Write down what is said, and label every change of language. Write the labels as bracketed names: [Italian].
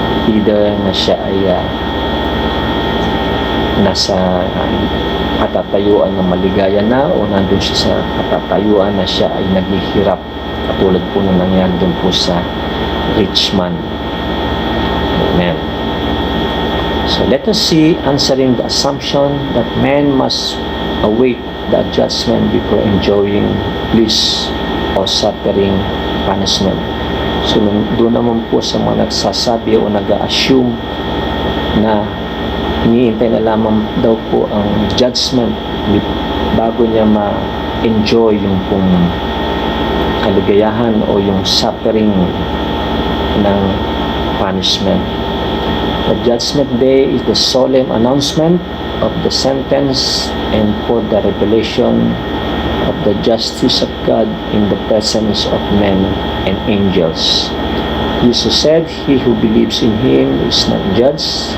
[Filipino] either na siya ay nasa katatayuan ng maligaya na o nandun siya sa katatayuan na siya ay naghihirap, katulad po nung nangyari dun po sa rich man. Amen. [English] So let us see, answering the assumption that man must await the judgment before enjoying bliss or suffering punishment. [Filipino] So doon naman po sa mga nagsasabi o nag-assume na iniintay na lamang daw po ang judgment bago niya ma-enjoy yung pong kaligayahan o yung suffering ng punishment. [English] The judgment day is the solemn announcement of the sentence and for the revelation of the justice of God in the presence of men and angels. Jesus said, "He who believes in him is not judged.